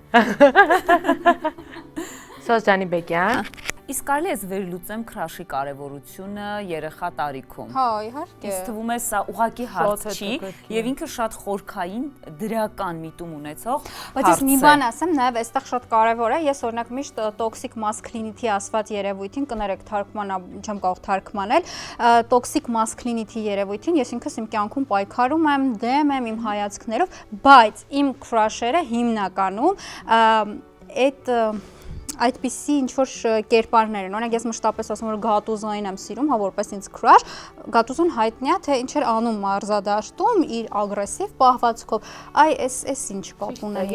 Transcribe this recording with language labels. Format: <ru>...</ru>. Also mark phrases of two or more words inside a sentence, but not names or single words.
<hy>Սոս Ջանիբեկյան։ Իսկ կարելի է վերլուծեմ քրաշի կարևորությունը երեխա տարիքում։ հա, իհարկե։ Ինձ թվում է սա ուղղակի հարց Շատ չի հետաքրքիր։ եւ ինքը շատ խորքային դրական միտում ունեցող Բայց ես մի բան ասեմ, նաև այստեղ շատ կարևոր է, ես օրինակ միշտ</hy> <en>toxic masculinity</en> <hy>ասված երևույթին, կներեք թարգմանա, չեմ կարող թարգմանել,</hy> <en>toxic masculinity</en> <hy>երևույթին ես ինքս իմ կյանքում պայքարում եմ, դեմ եմ իմ հայացքներով, բայց իմ crush-երը հիմնականում այդպիսի ինչ որ կերպարներ են։ Օրինակ ես մշտապես ասում որ Գատուզոին եմ սիրում, հա որպես ինձ crush, Գատուզոն հայտնի է թե ինչ էր անում մարզադաշտում իր ագրեսիվ պահվածքով։ Այ էս ինչ կապ ունեն</hy>